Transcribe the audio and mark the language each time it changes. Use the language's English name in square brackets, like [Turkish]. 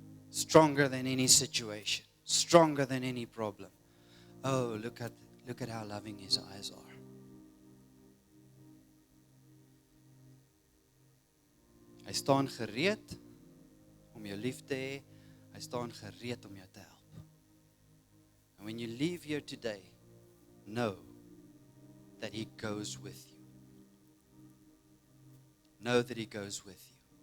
[English] Stronger than any situation. Stronger than any problem. Oh, look at how loving his eyes are. [Afrikaans] Hy staan gereed om jou lief te hê. Hy staan gereed om jou te help. [English] And when you leave here today, know that he goes with you. Know that he goes with you.